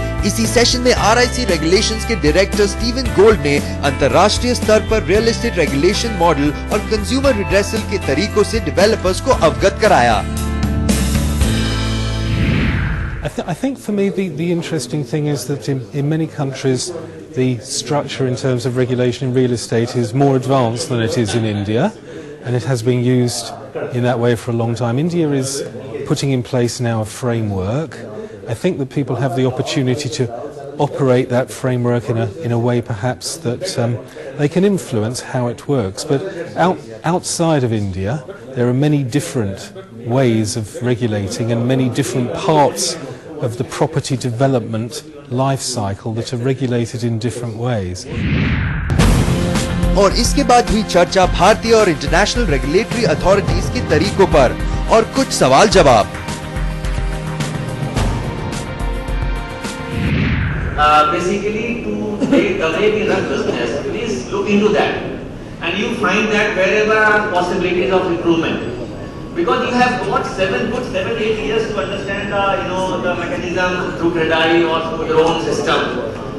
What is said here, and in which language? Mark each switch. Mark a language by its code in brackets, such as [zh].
[hi] इसी सेशन में RIC regulations के डायरेक्टर स्टीवन गोल्ड ने अंतर्राष्ट्रीय स्तर पर रियल एस्टेट रेगुलेशन मॉडल और कंज्यूमर रिड्रेसल के तरीकों से डेवलपर्स को अवगत कराया। [en] I think for me the interesting thing is that in many countries the structure in terms of regulation in real estate is more advanced than it is in India, and it has been used in that way for a long time. India is putting in place now a framework. I think that people have the opportunity to operate that framework in a way perhaps that they can influence how it works. But outside of India, there are many different ways of regulating and many different parts of the property development life cycle that are regulated in different ways. [hi] और इसके बाद हुई चर्चा भारतीय और international regulatory authorities के तरीकों पर और कुछ सवाल जवाब। [en] Basically, to take away the run business, please look into that, and you find that wherever are possibilities of improvement, because you have got 7-8 years to understand the mechanism through CREDAI or through your own system.